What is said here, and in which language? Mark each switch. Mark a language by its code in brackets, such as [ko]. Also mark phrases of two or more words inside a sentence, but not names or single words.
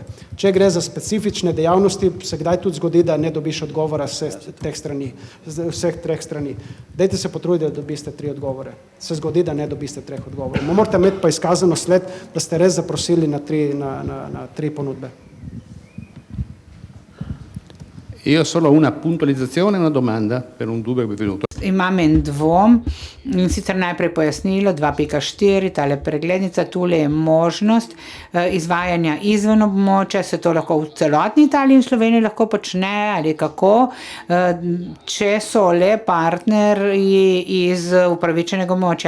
[sl] Če gre za specifične dejavnosti, se kdaj tudi zgodi, da ne dobiš odgovora vseh 3 strani. Dajte se potruditi, da dobiste 3 odgovore. Se zgodi, da ne dobiste 3 odgovorov. Morate imeti pa izkazano sled, da ste res zaprosili na 3 ponudbe. [it] Io ho solo una puntualizzazione e una domanda per un dubbio che mi è venuto. [sl] Imam en dvom in sicer najprej pojasnilo 2.4, tale preglednica, tule je možnost izvajanja izven območja, se to lahko v celotni Italiji in Sloveniji lahko počne ali kako, če so le partnerji iz upravičenega območja.